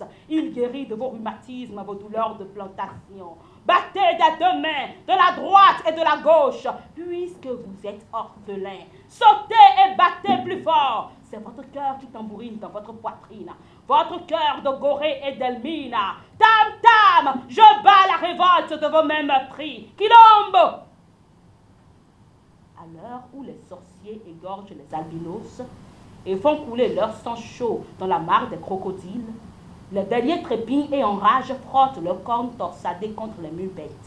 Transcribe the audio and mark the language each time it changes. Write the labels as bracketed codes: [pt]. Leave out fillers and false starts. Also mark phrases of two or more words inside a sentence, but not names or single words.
[fr] Il guérit de vos rhumatismes, vos douleurs de plantation. Battez des deux mains, de la droite et de la gauche, puisque vous êtes orphelins. Sautez et battez plus fort. C'est votre cœur qui tambourine dans votre poitrine. Votre cœur de Gorée et d'Elmina. Tam, tam, je bats la révolte de vos mêmes meurtris. Quilombo! À l'heure où les sorciers égorgent les albinos et font couler leur sang chaud dans la mare des crocodiles, les béliers trépignent et en rage frottent leurs cornes torsadées contre les mubettes.